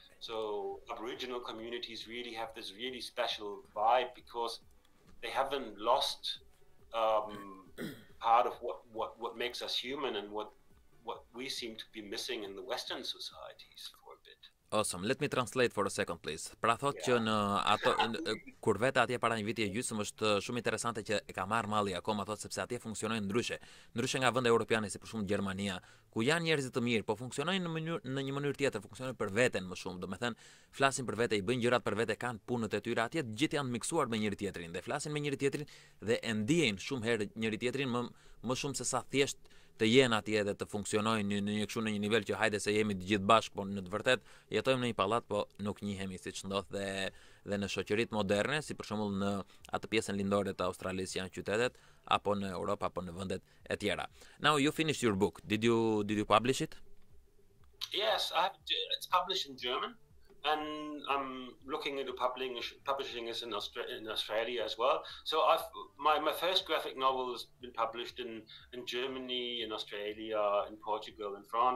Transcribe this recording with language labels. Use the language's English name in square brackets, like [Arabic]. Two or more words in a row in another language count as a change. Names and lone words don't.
[English] So Aboriginal communities really have this really special vibe because they haven't lost part of what makes us human and what we seem to be missing in the Western societies for a bit. Awesome. Let me translate for a second, please. [Albanian] Pra thot që në ato kur vete atje para një viti e gjysmë është shumë interesante që e ka marrë malli akoma, thot, sepse atje funksionojnë ndryshe nga vende europiane si për shembull Gjermania, ku janë njerëz të mirë, po funksionojnë në një mënyrë tjetër, funksionojnë për veten më shumë. Domethënë, flasin për vete, i bëjnë gjërat për vete, kanë punët e tyre atje, të gjithë janë miksuar me njëri tjetrin dhe flasin me njëri tjetrin dhe e ndjejnë shumë herë njëri tjetrin më shumë se sa thjesht të jenë atje dhe të funksionojnë në një nivel që hajde se jemi të gjithë bashkë, po në të vërtet jetojmë në një pallat, po nuk njihemi siç ndodh dhe në shoqëritë moderne, si për shembull në atë pjesën lindore të Australisë janë qytetet, apo në Europë apo në vendet e tjera. [English] Now you finished your book. Did you publish it? Yes, it's published in German. and I'm looking into publishing this in Australia as well. So my first graphic novel has been published in Germany, in Australia, in Portugal, in France.